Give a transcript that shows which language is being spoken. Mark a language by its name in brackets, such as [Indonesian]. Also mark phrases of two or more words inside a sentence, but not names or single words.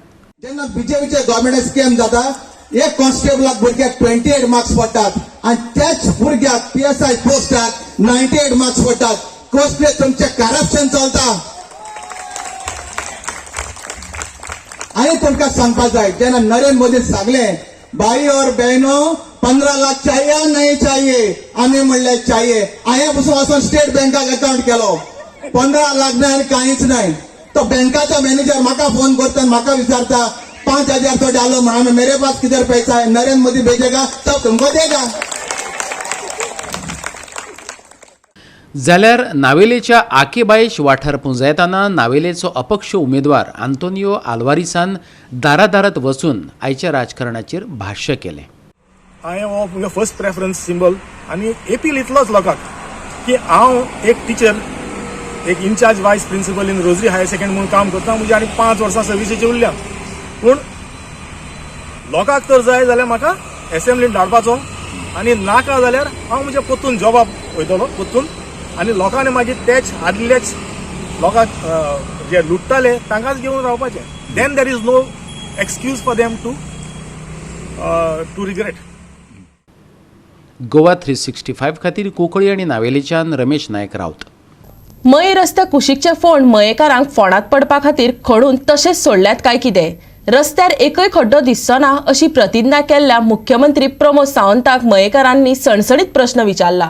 [Konkani] जेन्ना BJPचे [English] government scheme [Konkani] जाता, एक कॉन्स्टेबलाक भुरग्याक 28 मार्क्स पडटात आणि त्याच भुरग्याक PSI पोस्टाक 98 मार्क्स पडटात. कसले तुमचे करप्शन चलता. आणि तुमकां सांगपाक जाय जेन्ना नरेंद्र मोदी सांगले [Hindi] भाई और बहनों 15 लाख चाहिए या नहीं चाहिए. [Konkani] आम्ही म्हणले चाहिए. हांवें पसून वचून स्टेट बँकाक अकाउंट केलो. [Marathi] 15 लाख नाही आणि काहीच नाही. [Konkani] तो बँकाचा मॅनेजर म्हाका फोन करता आणि म्हाका विचारता 5,000 तो डालो म्हणून. [Hindi] मेरे पास किधर पैसा है. नरेंद्र मोदी भेजेगा तब तुमको देगा. [Konkani] जाल्यार नावेलेच्या आकेबायेश वाठार पुंजायताना नावेलेचो अपक्ष उमेदवार आंतोनियो आल्वारिसान दारादारात वचून आयच्या राजकारणाचेर भाश्य केलें. हांवें हो म्हजो [English] first preference symbol [Konkani] आनी एपील इतलोच लोकांक की हांव एक टीचर, एक [English] in-charge vice principal in Rosary higher secondary [Konkani] म्हणून काम करता. म्हजी आनी 5 वर्सां सर्विसीची उरल्या. पूण लोकांक तर जाय जाल्यार म्हाका एसेंब्लीन धाडपाचो आनी नाका जाल्यार हांव म्हज्या पोत्तून जॉबाक वयतलो पोत्तून. आनी लोकांनी मागीर तेच आदलेच लोकांक जे लुट्टाले तांकांच घेवन रावपाचें. [English] then there is no excuse for them to regret. [Konkani] गोवा 365 खातीर कोंकणी आनी नावेलीच्यान रमेश नायक रावत. मय रस्त्या कुशीकचे फोंड मयेकारांक फोंडात पडपा खातीर खडून तशेंच सोडल्यात काय कितें? रस्त्यार एकय खड्डो दिसचो ना अशी प्रतिज्ञा केल्ल्या मुख्यमंत्री प्रमोद सावंताक मयेकारांनी सणसणीत प्रश्न विचारला.